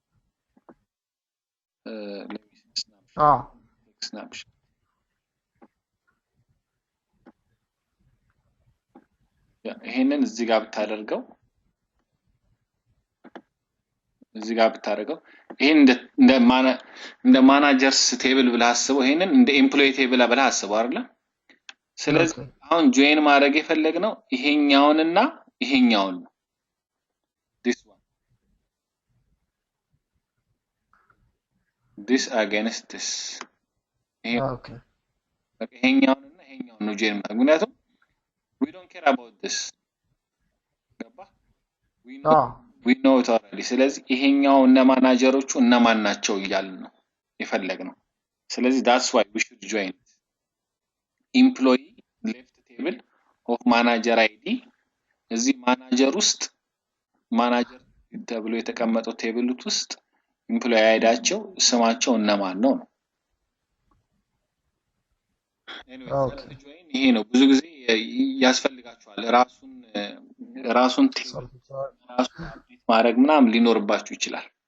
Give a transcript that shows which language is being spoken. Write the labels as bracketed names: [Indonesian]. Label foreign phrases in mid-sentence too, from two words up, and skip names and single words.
[Amharic] snapshot ይሄንን እዚህ ጋር ብታደርገው ይሄን እንደ [English] managers table [Amharic] ብለህ አስበው ይሄንን እንደ [English] employee table [Amharic] ብለህ አስበው አይደል ስለዚህ አሁን ጆይን ማድረግ የፈለግነው ይሄኛውንና ይሄኛውን ነው [English] this against this okay [Amharic] ይሄኛውንና ይሄኛውን ነው ጆይን ማድረግ ምክንያቱም [English] we don't care about this [Amharic] ገባ [English] we know it already [Amharic] ስለዚህ ይሄኛው እና ማናጀሮቹ እነማን ናቸው ይያልን ነው የፈለግነው ስለዚህ [English] that's why we should join employee left table of manager id [Amharic] እዚህ ማናጀር ውስጥ ማናጀር ተብሎ የተቀመጠው ቴብል ውስጥ employee አይዳቸው ስማቸው እነማን ነው [English] anyway join [Amharic] ይሄ ነው ብዙ ጊዜ ያስፈልጋቸዋል ራሱን አፕዴት ማድረግ ምናምን ሊኖርባችሁ ይችላል